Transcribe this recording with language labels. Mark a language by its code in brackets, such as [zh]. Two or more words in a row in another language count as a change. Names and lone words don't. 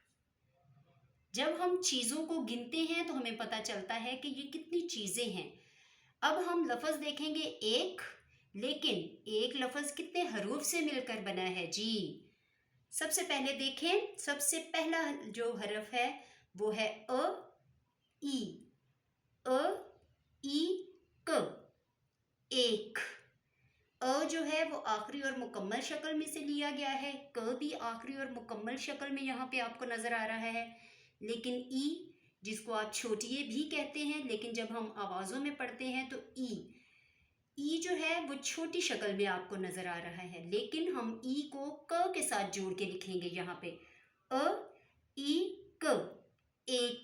[ur] جب ہم چیزوں کو گنتے ہیں تو ہمیں پتا چلتا ہے کہ یہ کتنی چیزیں ہیں. اب ہم لفظ دیکھیں گے ایک، لیکن ایک لفظ کتنے حروف سے مل کر بنا ہے. جی، سب سے پہلے دیکھیں، سب سے پہلا جو حرف ہے وہ ہے ا ی، ا ی ک, ایک. ا جو ہے وہ آخری اور مکمل شکل میں سے لیا گیا ہے، ک بھی آخری اور مکمل شکل میں یہاں پہ آپ کو نظر آ رہا ہے. لیکن ی، جس کو آپ چھوٹی یے بھی کہتے ہیں، لیکن جب ہم آوازوں میں پڑھتے ہیں تو ی جو ہے وہ چھوٹی شکل میں آپ کو نظر آ رہا ہے، لیکن ہم ی کو ک کے ساتھ جوڑ کے لکھیں گے یہاں پہ، ا ی ک، ایک.